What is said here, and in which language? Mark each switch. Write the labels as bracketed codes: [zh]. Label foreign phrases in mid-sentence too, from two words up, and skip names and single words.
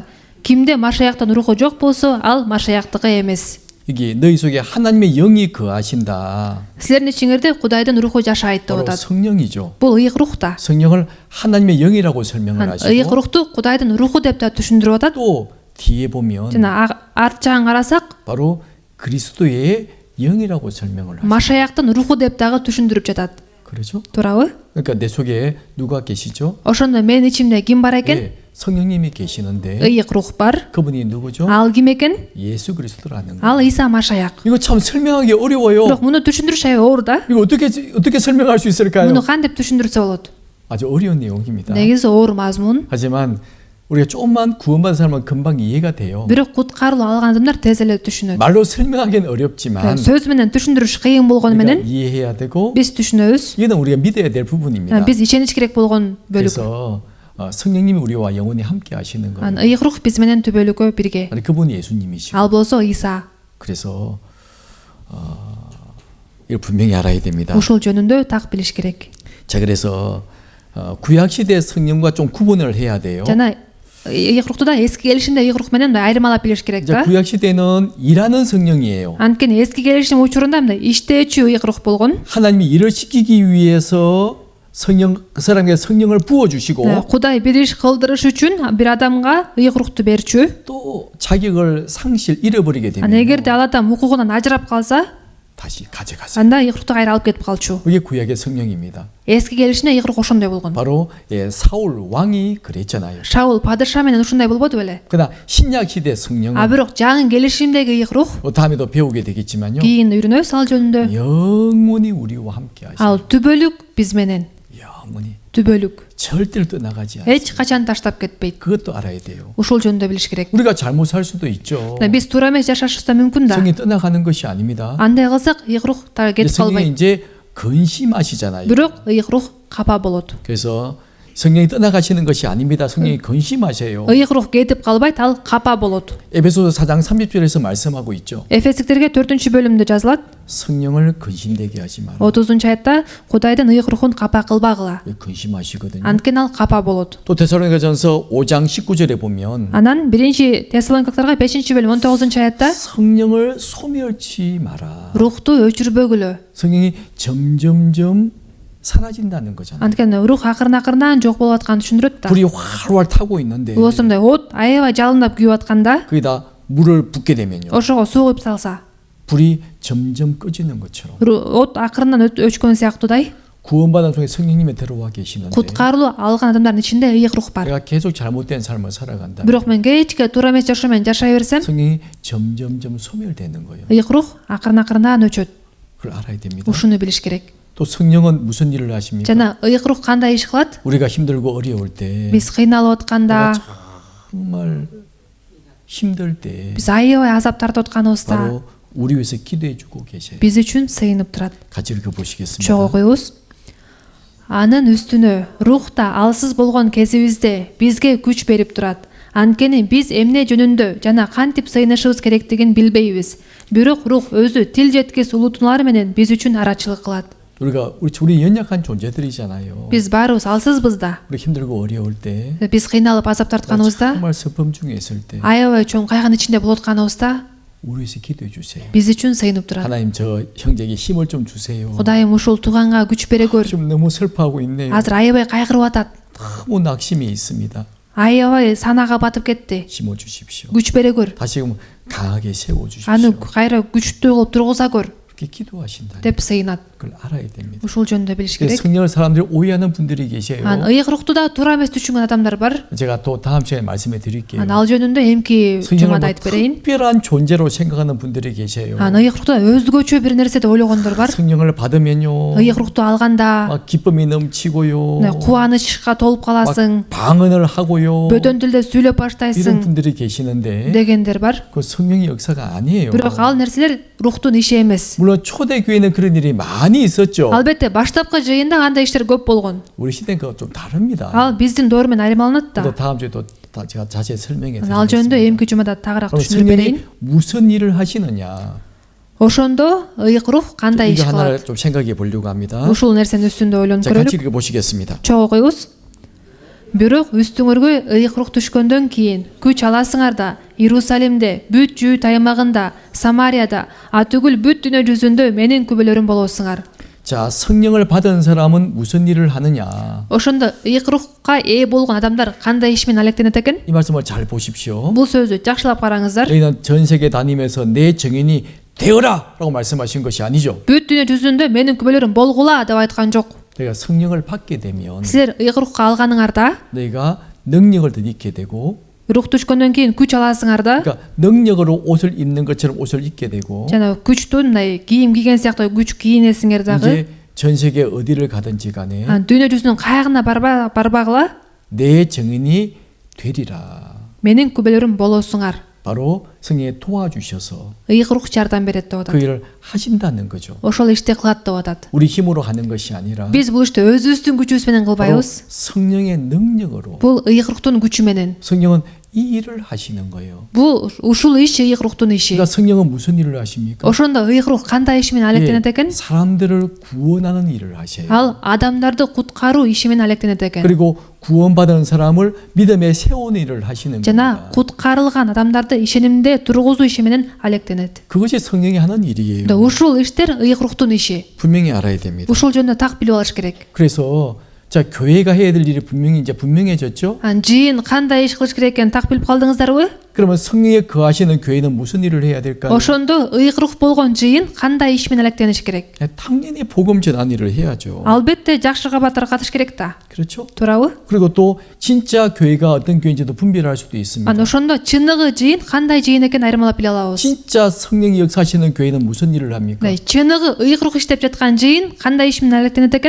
[ky] Кимде Машаяктын руху жок болсо, ал Машаяктыкы эмес. [ko] 이게 너희 속에 하나님의 영이 거하신다. [ky] Силердин ичиңерде Кудайдын руху жашайт деп [ko] 바로 [ky] атат. [ko] 성령이죠. [ky] Бул ыйык рух да. [ko] 성령을 하나님의 영이라고 설명을 [ky] ыйык [ko] 하시고 [ky] рухту Кудайдын руху деп да түшүндүрүп атат. [ko] 또 뒤에 보면 [ky] жана арт жагын карасак, [ko] 바로 그리스도의 영이라고 설명을 하시고 [ky] Машаяктын руху деп дагы түшүндүрүп жатат. [ko] 그렇죠? [ky] туурабы? [ko] 그러니까 내 속에 누가 계시죠? [ky] Ошондо менин ичимде ким бар экен? [ko] 예, 성령님이 계시는데 [ky] ыйык рух бар. [ko] 그분이 누구죠? [ky] Ал ким экен? [ko] 예수 그리스도라는 거. [ky] Ал Ыйса Машаяк. [ko] 이거 참 설명하기 어려워요. [ky] Бирок муну түшүндүрүш аябай оор да. [ko] 이거 어떻게 설명할 수 있을까요? [ky] Муну кантип түшүндүрсө болот? [ko] 아주 어려운 내용입니다. [ky] Негизи оор мазмун. [ko] 하지만 우리가 조금만 구원받은 사람은 금방 이해가 돼요. [ky] Бирок куткарылуу алган адамдар тез эле түшүнөт. [ko] 말로 설명하기는 어렵지만 [ky] сөз менен түшүндүрүш кыйын болгону [ko] 우리가 [ky] менен [ko] 이해해야 되고 [ky] биз түшүнөбүз. [ko] 이거는 우리가 믿어야 될 부분입니다. [ky] Биз ишенич керек болгон бөлүк. [ko] 그래서 성령님이 우리와 영원히 함께 하시는 거예요. [ky] ыйык рух биз менен түбөлүккө бирге. [ko] 아니, 그분이 예수님이시고 [ky] Ал болсо Ыйса. [ko] 그래서 이걸 분명히 알아야 됩니다. [ky] Ушул жөнүндө так билиш керек. [ko] 자, 그래서 구약 시대 성령과 좀 구분을 해야 돼요. [ky] жана ыйык рухту да эски келишимде ыйык рух менен айырмалап билиш керек [ko] 이제 [ky] да. [ko] 구약 시대는 일하는 성령이에요. [ky] Анткени эски келишим учурунда мындай иштөөчү ыйык рух болгон. [ko] 하나님이 일을 시키기 위해서 성령 그 사람에게 성령을 부어 주시고 [ky] Кудай бир иш кылдырыш үчүн бир адамга ыйык рухту берчү. [ko] 또 자격을 잃어버리게 되면 [ky] Эгерде ал адам укугунан ажырап калса, [ko] 다시 가져가세요. [ky] анда ыйык рукту кайра алып кетип калчу. [ko] 그게 구약의 성령입니다. [ky] Эски келишимде ыйык рух ошондой болгон. [ko] 바로 사울 왕이 그랬잖아요. [ky] Шаул падыша менен ушундай болбоду беле? [ko] 그러나 신약 시대 성령은 [ky] Бирок жаңы келишимдеги ыйык рух [ko] 다음에도 배우게 되겠지만요. [ky] кийин үйрөнөбүз ал жөнүндө. [ko] 영원히 우리와 함께 하시고 [ky] Ал түбөлүк биз менен. [ko] 영원히 [ky] түбөлүк. [ko] 절대로 떠나가지 않아요. [ky] Эч качан таштап кетпейт. [ko] 그것도 알아야 돼요. [ky] Ушул жөнүндө билиш керек. [ko] 우리가 잘못 살 수도 있죠. [ky] Биз туура эмес жашашыбыз да мүмкүн да. [ko] 성이 떠나가는 것이 아닙니다. [ky] Андай кылсак ыйык рух да кетип [ko] 성령이 [ky] калбайт. [ko] 이제 근심하시잖아요. [ky] Бирок ыйык рух капа болот. [ko] 그래서 성령이 떠나가시는 것이 아닙니다. 성령이 근심하세요. [ky] ыйык рух кетип калбайт, ал капа болот. [ko] 에베소서 4장 30절에서 말씀하고 있죠. [ky] Эфесдиктерге 4-бөлүмдө жазылат. [ko] 성령을 근심되게 하지 마라. [ky] 30-аятта Кудайдын ыйык рухун капа кылбагыла. [ko] 근심하시거든요. [ky] Анткени ал капа болот. [ko] 또 데살로니가전서 5장 19절에 보면 [ky] Анан 1 Тессалоникаларга 5-бөлүм 19-аятта [ko] 성령을 소멸치 마라. [ky] рухту өчүрбөгүлө. [ko] 성령이 점점점 사라진다는 거잖아요. [ky] Анткени рух акырын-акырынан жок болуп атканын түшүндүрөт да. [ko] 불이 활활 타고 있는데 [ky] Улусундай от аябай жалындап күйүп атканда [ko] 거기다 물을 붓게 되면요. [ky] ошого суу куюп салса, [ko] 불이 점점 꺼지는 것처럼 [ky] от акырынан өчкөн сыяктуудай [ko] 구원받은 속에 성령님이 들어와 계시는데 [ky] куткарылуу алган адамдардын ичинде ыйык рух бар. [ko] 내가 계속 잘못된 삶을 살아간다. [ky] Бирок мен кечке туура эмес жашоо менен жашай берсем, [ko] 성령이 점점점 소멸되는 거예요. [ky] ыйык рух акырын-акырынан өчөт. [ko] 그걸 알아야 됩니다. [ky] Ушуну билиш керек. [ko] 또 성령은 무슨 일을 하십니까? [ky] Жана ыйык рух кандай иш кылат? [ko] 우리가 힘들고 어려울 때 [ky] Биз кыйналып атканда, [ko] 정말 힘들 때 [ky] биз аябай азап тартып атканыбызда [ko] 바로 우리 위해서 기도해 주고 계세요. [ky] биз үчүн сыйынып турат. [ko] 같이 읽어보시겠습니다. [ky] Чогуу окуйбуз. Анын үстүнө рух да алсыз болгон кезибизде бизге күч берип турат. Анткени биз эмне жөнүндө жана кантип сыйынышыбыз керектигин билбейбиз. Бирок рух өзү тил жеткис улутуналар менен биз үчүн арачылык кылат. [ko] 우리 연약한 존재들이잖아요. [ky] Биз баарыбыз алсызбыз да. [ko] 우리 힘들고 어려울 때 [ky] Биз кыйналып азап тартканыбызда, [ko] 정말 슬픔 중에 있을 때 [ky] аябай чоң кайгынын ичинде болуп атканыбызда [ko] 우리 위해서 기도해 주세요. [ky] биз үчүн сыйынып турат. [ko] 하나님 저 형제에게 힘을 좀 주세요. [ky] Кудайым ушул тууганга күч бере көр. [ko] 좀 너무 슬퍼하고 있네요. [ky] Азыр аябай кайгырып атат. [ko] 너무 낙심이 있습니다. [ky] 아ябай санаага батып кетти. [ko] 심어 주십시오. [ky] күч бере көр. [ko] 다시금 강하게 세워 주십시오. [ky] Аны кайра күчтүү кылып тургуза көр [ko] 그렇게 기도하신다. [ky] деп сыйынат. [ko] 그걸 알아야 됩니다. [ky] Ушул жөнүндө билиш керек. [ko] 성령을 사람들이 오해하는 분들이 계세요. [ky] Ан ыйык рухту да туура эмес түшүнгөн адамдар бар. [ko] 제가 또 다음 시간에 말씀해 드릴게요. [ky] Ан ал жөнүндө эмки [ko] 성령을 [ky] жумада айтып берейин. [ko] 특별한 존재로 생각하는 분들이 계세요. [ky] Ан ыйык рухту өзгөчө бир нерсе деп ойлогондор бар. [ko] 성령을 받으면요. [ky] ыйык рухту алганда [ko] 막 기쁨이 넘치고요. [ky] кубанычка толуп каласың, [ko] 막 방언을 하고요. [ky] бөтөн tilде сүйлөп [ko] 이런 [ky] баштайсың [ko] 분들이 계시는데 [ky] дегендер бар. [ko] 그 성령의 역사가 아니에요. [ky] Бирок ал нерселер рухтун иши эмес. [ko] 물론 초대교회는 그런 일이 많이 있었죠. [ky] Албетте баштапкы жыйында андай иштер көп болгон. [ko] 우리 시대는 그거 좀 다릅니다. [ky] Ал биздин доор менен айырмаланат [ko] 그래서 [ky] да. [ko] 다음 주에 또 제가 자세히 설명해 [ky] Ал жөнүндө [ko] 드리겠습니다. [ky] эмки жумада тагыраак [ko] 그럼 [ky] түшүндүрүп берейин. [ko] 성령이 무슨 일을 하시느냐? [ky] Ошондо ыйык рух кандай иш [ko] 이거 하나를 [ky] кылат? [ko] 좀 생각해 보려고 합니다. [ky] Ушул нерсенин үстүндө ойлонуп [ko] 자, 같이 [ky] көрөлүк. [ko] 읽어보시겠습니다. [ky] Чогуу окуйбуз. Бирок үстүңөргө ыйык рух түшкөндөн кийин күч аласыңар да Иерусалимде, бүт Жүйүт аймагында, Самарияда, атүгүл бүт дүйнө жүзүндө менин күбөлөрүм болосуңар. [ko] 자, 성령을 받은 사람은 무슨 일을 하느냐? [ky] Ошондо ыйык рухка ээ болгон адамдар кандай иш менен алектенет экен? [ko] 이 말씀을 잘 보십시오. [ky] Бул сөздү жакшылап караңыздар. [ko] 여기는 전 세계 다니면서 내 증인이 되어라라고 말씀하신 것이 아니죠. [ky] Бүт дүйнө жүзүндө менин күбөлөрүм болгула деп айткан жок. [ko] 내가 성령을 받게 되면 [ky] Силер ыйык рухка алганыңарда, [ko] 내가 능력을 더 입게 되고, [ky] рух түшкөндөн кийин күч аласыңарда, [ko] 그러니까 능력으로 옷을 입는 것처럼 옷을 입게 되고, [ky] жана күчтүү мындай кийим кийген сыяктуу күч кийинесиңер дагы. [ko] 이제 전 세계 어디를 가든지 간에 [ky] Дүйнө жүзүнүн кайягына барбагыла [ko] 내 증인이 되리라. [ky] менин күбөлөрүм болосуңар. [ko] 바로 성령이 도와주셔서 [ky] ыйык рух жардам берет деп [ko] 그 [ky] атат. [ko] 일을 하신다는 거죠. [ky] Ошол ишти кылат деп атат. [ko] 우리 힘으로 하는 것이 아니라 [ky] Биз бул ишти өзүбүздүн күчүбүз менен [ko] 바로 [ky] кылбайбыз. [ko] 성령의 능력으로 [ky] Бул ыйык рухтун күчү менен. [ko] 성령은 이 일을 하시는 거예요. [ky] Бул ушул иш ыйык рухтун иши. [ko] 그러니까 성령은 무슨 일을 하십니까? [ky] Ошондо ыйык рух кандай иш менен алектенет экен? [ko] 사람들을 구원하는 일을 하셔요. [ky] Ал адамдарды куткаруу иши менен алектенет экен. [ko] 그리고 구원받은 사람을 믿음에 세우는 일을 하시는 [ky] жана [ko] 겁니다. [ky] куткарылган адамдарды ишенимде тургузуу иши менен алектенет. [ko] 그것이 성령이 하는 일이에요. [ky] Ушул иштер ыйык руктун иши. [ko] 분명히 알아야 됩니다. [ky] Ушул жөнүндө так билип алыш керек. [ko] 그래서 자, 교회가 해야 될 일이 분명히 이제 분명해졌죠? [ky] Жыйын кандай иш кылыш керек экенин так билип калдыңыздарбы? [ko] 그러면 성령이 거하시는 교회는 무슨 일을 해야 될까요? [ky] Ошондо ыйык рух болгон жыйын кандай иш менен алектениш керек? [ko] 당연히 복음 전한 일을 해야죠. [ky] Албетте жакшы кабаттар катыш керек да. [ko] 그렇죠? [ky] Туурабы? [ko] 그리고 또 진짜 교회가 어떤 교회인지도 분별할 수도 있습니다. [ky] Ошондо чыныгы жыйын кандай жыйын экенин айырмалап биле алабыз. [ko] 진짜 성령이 역사하시는 교회는 무슨 일을 합니까? [ky] Чыныгы ыйык рух иштеп жаткан жыйын кандай иш менен алектенет экен?